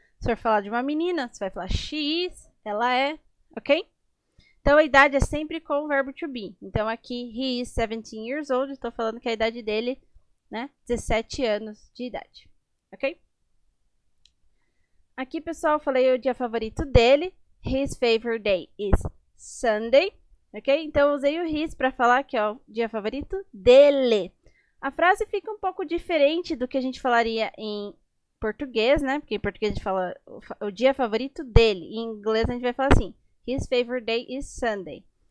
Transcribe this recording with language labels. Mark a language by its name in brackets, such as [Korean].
[Portuguese] Se for falar de uma menina, você vai falar [English] she is, [Portuguese] ela é, ok? Então, a idade é sempre com o verbo to be. Então, aqui, [English] he is 17 years old, [Portuguese] estou falando que a idade dele, né? 17 anos de idade, ok? Aqui, pessoal, eu falei o dia favorito dele. [English] His favorite day is Sunday, ok? [Portuguese] Então, eu usei o his para falar que é o dia favorito dele. A frase fica um pouco diferente do que a gente falaria em português, né? Porque em português a gente fala o dia favorito dele. Em inglês a gente vai falar assim: [English] his favorite day is Sunday.